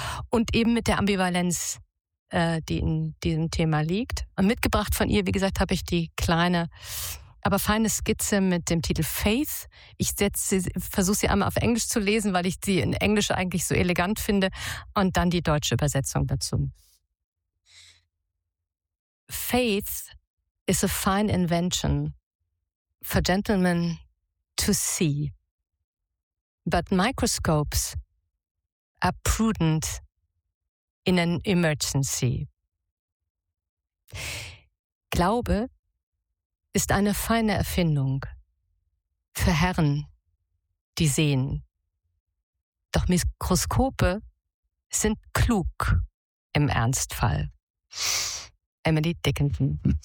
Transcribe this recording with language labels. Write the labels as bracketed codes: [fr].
[de] Und eben mit der Ambivalenz, die in diesem Thema liegt. Und mitgebracht von ihr, wie gesagt, habe ich die kleine, aber feine Skizze mit dem Titel Faith. Ich versuche sie einmal auf Englisch zu lesen, weil ich sie in Englisch eigentlich so elegant finde. Und dann die deutsche Übersetzung dazu. [en] Faith is a fine invention for gentlemen to see. But microscopes are prudent in an emergency. [de] Glaube ist eine feine Erfindung für Herren, die sehen. Doch Mikroskope sind klug im Ernstfall. Emily Dickinson.